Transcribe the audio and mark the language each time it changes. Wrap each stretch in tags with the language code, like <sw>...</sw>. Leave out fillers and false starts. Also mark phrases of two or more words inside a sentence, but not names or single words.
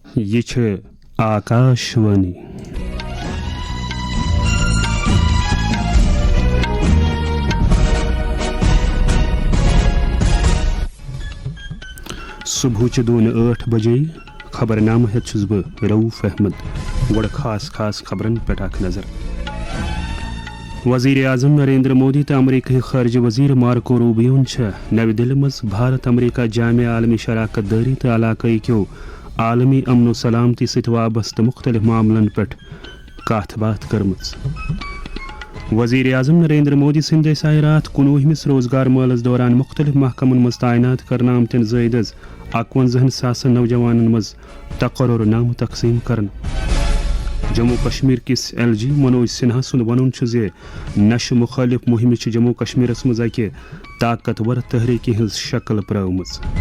<ks>یہ چھ آکاشوانی صبح 8 بجے خبر نامہ ہیت چھس بہ رؤف احمد گوڑ خاص خبرن پہ اخ نظر. وزیر اعظم نریندر مودی تو امریکی خارجہ وزیر مارکو روبیون نو دہلی مز بھارت امریکہ جامع عالمی شراکت داری تو علاقائی کیو عالمی امن و سلامتی ست وابستہ مختلف معاملن پہ کت بات کرمز. وزیر اعظم نریندر مودی سند سائے رات 19 روزگار میلس دوران مختلف محکمن مز تعینات کرنا آمتن زائد از 51,000 نوجوانن مز تقرر نامہ تقسیم کرن. جموں کشمیر کس LG منوج سنہا سند ون نشہ مخالف مہم جموں کشمیرس مز اکہ طاقتور تحریکی ہز شکل پرامز.</ks>